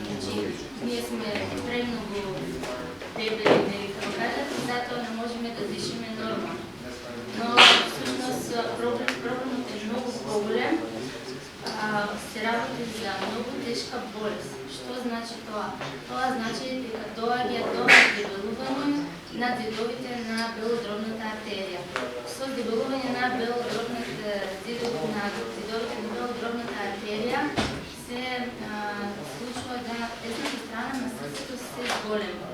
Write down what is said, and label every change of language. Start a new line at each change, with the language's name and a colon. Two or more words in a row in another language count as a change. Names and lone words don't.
Macedonian: Ние сме премногу дебели, да ви кажат, и затоа не можем да дишиме нормално.
Bulgarian: Но всъщност проблемът е много по-голем.
Macedonian: Се работи за много тежка болест. Що значи това? Това значи дека доаѓа до дебелување на зидовите на белодробната артерија. Со дебелување на зидовите на белодробната артерија се случва да десната страна на срцето се зголема.